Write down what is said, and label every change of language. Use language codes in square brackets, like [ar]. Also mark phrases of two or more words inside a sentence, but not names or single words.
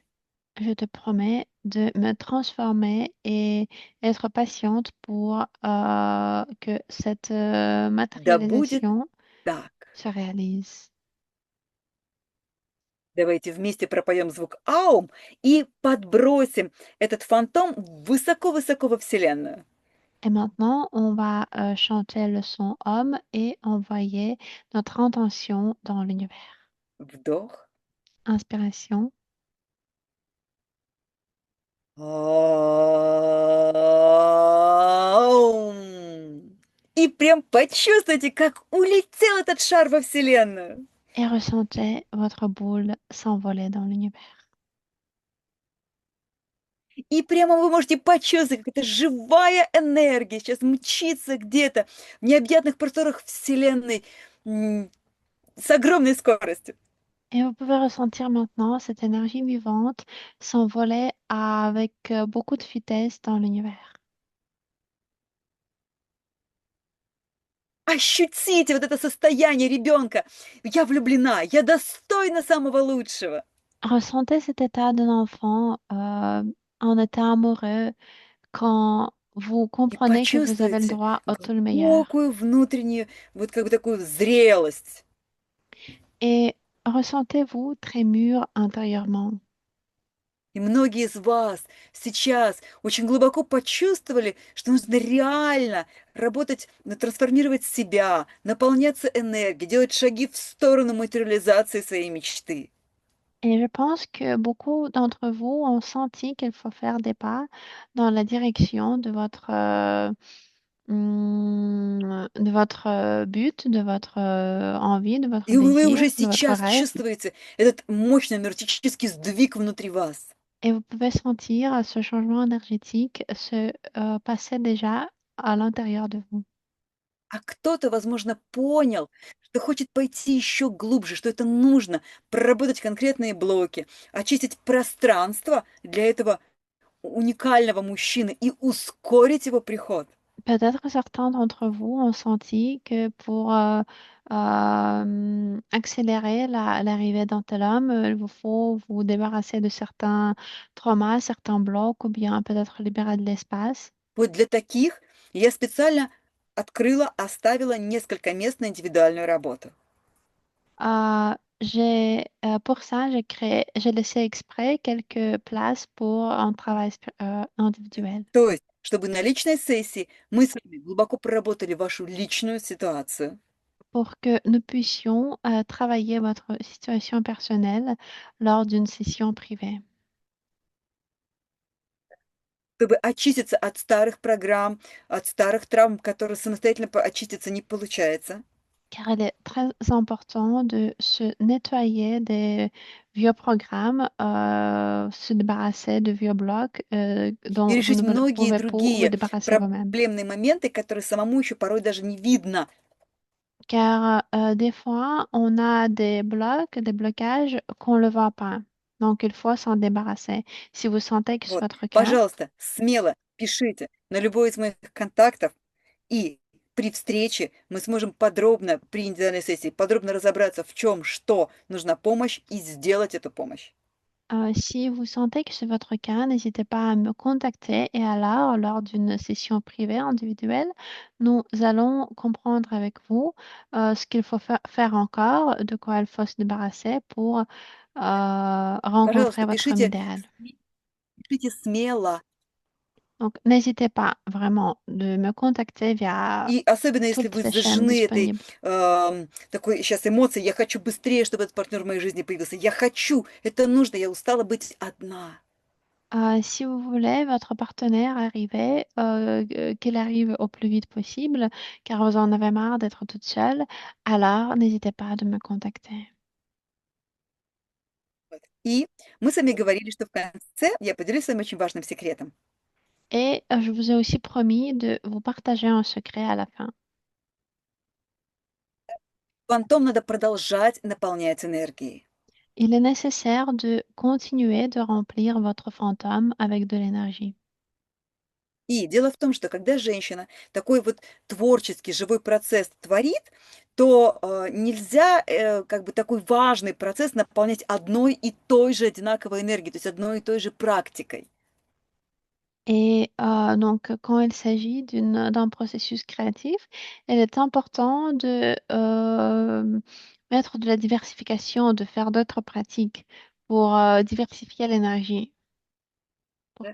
[fr] Je te promets de me transformer et être patiente pour que cette [ru] Да будет [fr] matérialisation [ru] так. [fr] se réalise. [ru] Давайте вместе пропоем звук Аум и подбросим этот фантом высоко-высоко во Вселенную. [fr] Et maintenant, on va chanter le son homme et envoyer notre intention dans l'univers. [ru] Вдох. [fr] Inspiration. [ru] Аум. И прям почувствуйте, как улетел этот шар во Вселенную. [fr] Et ressentez votre boule s'envoler dans l'univers. [ru] И прямо вы можете почувствовать, как эта живая энергия сейчас мчится где-то в необъятных просторах Вселенной с огромной скоростью. [fr] Et vous pouvez ressentir maintenant cette énergie vivante s'envoler avec beaucoup de vitesse dans l'univers. [ru] Ощутите вот это состояние ребенка. Я влюблена, я достойна самого лучшего. [fr] Ressentez cet état d'un enfant en état amoureux quand vous [ru] И [fr] comprenez que vous avez le [ru] почувствуйте [fr] droit au tout le meilleur. [ru] глубокую внутреннюю, вот как бы такую зрелость. [fr] Et ressentez-vous très mûr intérieurement. [ru] И многие из вас сейчас очень глубоко почувствовали, что нужно реально работать, трансформировать себя, наполняться энергией, делать шаги в сторону материализации своей мечты. [fr] Et je pense que beaucoup d'entre vous ont senti qu'il faut faire des pas dans la direction de votre but, de votre envie, de votre [ru] И вы [fr] désir, [ru] уже [fr] de votre [ru] сейчас [fr] rêve. [ru] чувствуете этот мощный энергетический сдвиг внутри вас. [fr] Et vous pouvez sentir ce changement énergétique se passer déjà à l'intérieur de vous. [ru] А кто-то, возможно, понял, что хочет пойти еще глубже, что это нужно, проработать конкретные блоки, очистить пространство для этого уникального мужчины и ускорить его приход. [fr] Peut-être que certains d'entre vous ont senti que pour accélérer l'arrivée d'un tel homme, il vous faut vous débarrasser de certains traumas, certains blocs, ou bien peut-être libérer de l'espace. [ru] Вот для таких я специально оставила несколько мест на индивидуальную работу. [fr] Pour ça, j'ai laissé exprès quelques places pour un travail individuel, [ru] То есть, чтобы на личной сессии мы с вами глубоко проработали вашу личную ситуацию, [fr] pour que nous puissions travailler votre situation personnelle lors d'une session privée. [ru] чтобы очиститься от старых программ, от старых травм, которые самостоятельно очиститься не получается. [fr] Car il est très important de se nettoyer des vieux programmes, se débarrasser de vieux blocs [ru] И [fr] dont vous [ru] решить [fr] ne [ru] многие [fr] pouvez pas vous [ru] другие [fr] débarrasser vous-même. [ru] проблемные моменты, которые самому еще порой даже не видно. [fr] Car des fois, on a des blocs, des blocages qu'on ne le voit pas. Donc, il faut s'en débarrasser. Si vous sentez que c'est [ru] Вот. [fr] votre cas, [ru] Пожалуйста, смело пишите на любой из моих контактов, и при встрече мы сможем подробно, при индивидуальной сессии, подробно разобраться, в чем, что нужна помощь, и сделать эту помощь. [fr] Si vous sentez que c'est votre cas, n'hésitez pas à me contacter et alors, lors d'une session privée individuelle, nous allons comprendre avec vous ce qu'il faut faire encore, de quoi il faut se débarrasser pour rencontrer [ru] Пожалуйста, [fr] votre homme idéal. [ru] пишите смело. [fr] Donc, n'hésitez pas vraiment de me contacter via [ru] И особенно если [fr] toutes [ru] вы [fr] les chaînes [ru] зажжены этой [fr] disponibles. [ru] такой сейчас эмоцией, я хочу быстрее, чтобы этот партнер в моей жизни появился. Я хочу, это нужно, я устала быть одна. [fr] Si vous voulez votre partenaire arriver, qu'il arrive au plus vite possible, car vous en avez marre d'être toute seule, alors n'hésitez pas de me contacter. [ru] Вот. И мы с вами говорили, что в конце я поделюсь с вами очень важным секретом. [fr] Et je vous ai aussi promis de vous partager un secret à la fin. [ru] Фантом надо продолжать наполнять энергией. [fr] Il est nécessaire de continuer de remplir votre fantôme avec de l'énergie. [ru] И дело в том, что когда женщина такой вот творческий, живой процесс творит, то нельзя как бы такой важный процесс наполнять одной и той же одинаковой энергией, то есть одной и той же практикой. [fr] Et donc, quand il s'agit d'un processus créatif, il est important de mettre de la diversification, de faire d'autres pratiques pour diversifier l'énergie, pour